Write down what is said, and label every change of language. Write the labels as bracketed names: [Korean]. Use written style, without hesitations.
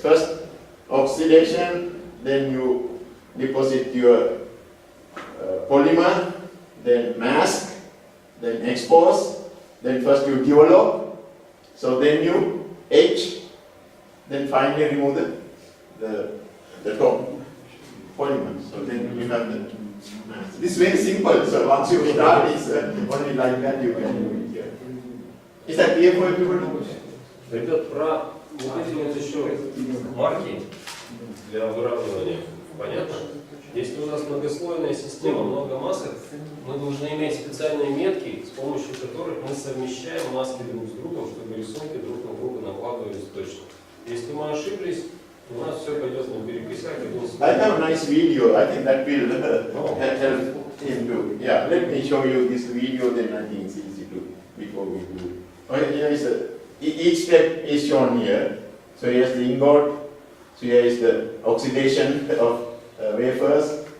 [English] First oxidation, then you deposit your polymer, then mask, then expose, then first you develop, so then you etch, then finally remove the top polymer. So then you have the mask. This is very simple, so once you start, it's only like that you can do it here. Is that clear for everybody? [Russian] Ребят, про вот эти вот еще марки для выравнивания. Понятно? Если у нас многослойная система, много масок, мы должны иметь специальные метки, с помощью которых мы совмещаем маски друг с другом, чтобы рисунки друг на друга накладывались точно. Если мы ошиблись, у нас все пойдет наперекосяк. [English] I have a nice video. I think that will help him to. Yeah, let me show you this video. Then I think it's easy to before we do. Okay, here is each step is shown here. So here's the ingot. So here is the oxidation of wafers.